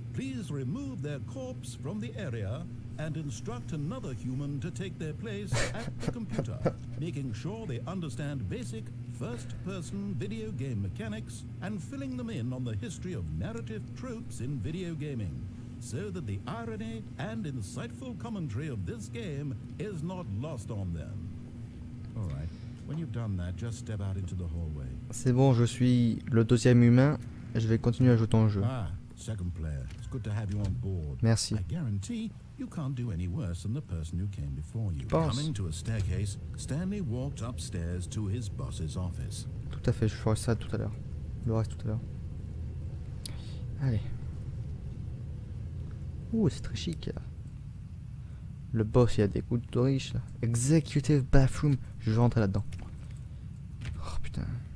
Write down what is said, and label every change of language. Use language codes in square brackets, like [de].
[en] Please remove their corpse from the area and instruct another human to take their place at the computer, making sure they understand basic first-person video game mechanics and filling them in on the history of narrative tropes in video gaming, so that the irony and insightful commentary of this game is not lost on them. All right. When you've done that, just step out into the hallway. [fr] C'est bon, je suis le deuxième humain. Je vais continuer à jouer ton jeu. [en] Ah, second player. It's good to have you on board. [fr] Merci. [en] I guarantee you can't do any worse than the person who came before you. [fr] Pense. [en] Coming to a staircase, Stanley walked upstairs to his boss's office. [fr] Tout à fait, je ferai ça tout à l'heure. Le reste tout à l'heure. Allez. Ouh, c'est très chic. Là. Le boss, il a des goûts de riche. Là. [en] Executive bathroom. [fr] Je vais rentrer là-dedans. Oh putain.